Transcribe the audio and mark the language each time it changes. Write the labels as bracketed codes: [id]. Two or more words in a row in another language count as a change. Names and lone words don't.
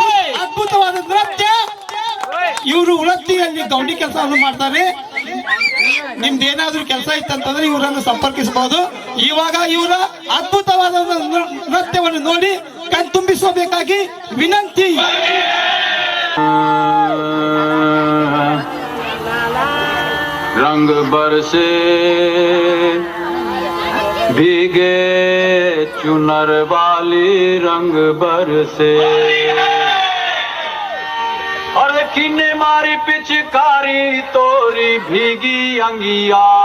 [kn] ಅದ್ಭುತವಾದ ನೃತ್ಯ. ಇವರು ವೃತ್ತಿಯಲ್ಲಿ ಗೌಂಡಿ ಕೆಲಸವನ್ನು ಮಾಡ್ತಾರೆ. ನಿಮ್ದೇನಾದ್ರೂ ಕೆಲಸ ಇತ್ತಂತಂದ್ರೆ ಇವರನ್ನು ಸಂಪರ್ಕಿಸಬಹುದು. ಇವಾಗ ಇವರ ಅದ್ಭುತವಾದ ನೃತ್ಯವನ್ನು ನೋಡಿ ಕಣ್ತುಂಬಿಸಬೇಕಾಗಿ ವಿನಂತಿ. [hi] रंग बरसे भीगे चुनर वाली रंग बरसे और किन्ने मारी पिचकारी तोरी भीगी अंगिया